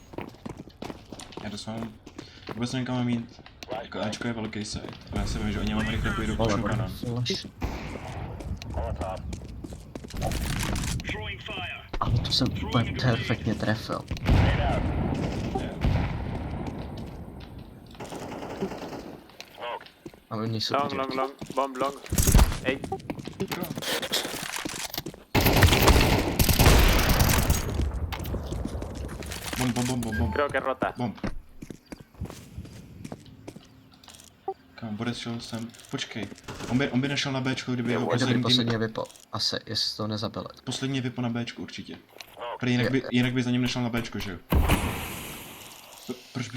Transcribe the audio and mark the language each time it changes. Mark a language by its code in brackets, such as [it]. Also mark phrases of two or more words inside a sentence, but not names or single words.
[cs] Já to mám, vůbec nevím kam mám jít, jako Ačko je velký site, ale já si vím, že oni mám rychle půjdu Ale pušu bude banan. flash. Ale to jsem úplně perfektně trefil. A oni jsou Long, tu long, děti. [en] long. Bomb long. Ej, Bro. Bomb. [es] creo que rota. [cs] Bomb. Kam, Borec šel sem. Počkej. On by nešel na Bčko, kdyby jeho Dobrý, poslední tým... vypo. Asi, jestli to nezabili. Poslední vypo na Bčku určitě. Prý jinak by za ním nešel na Bčko, že jo? Proč bys to